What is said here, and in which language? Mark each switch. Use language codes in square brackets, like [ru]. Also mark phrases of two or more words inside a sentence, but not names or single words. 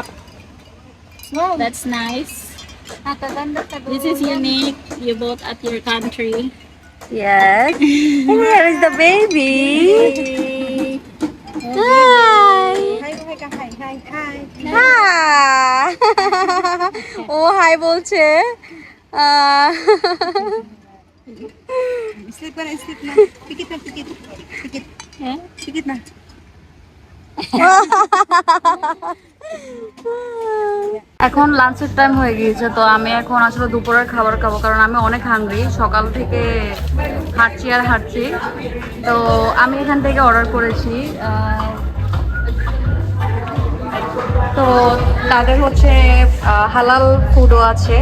[en] That's nice. This is unique. You bought at your country. Yes. And here is the baby. Hi. Hi. [bn] ও হাই বলছে। [tl] Sleep na. Pikit na. Pikit. Pikit. [en] Yeah? [tl] Pikit na. [bn] এখন লাঞ্চের টাইম হয়ে গিয়েছে, তো আমি এখন আসলে দুপুরের খাবার খাবো, কারণ আমি অনেক হাংরি, সকাল থেকে হাঁটছি আর হাঁটছি। তো আমি এখান থেকে অর্ডার করেছি, তো তাদের হচ্ছে হালাল ফুডও আছে।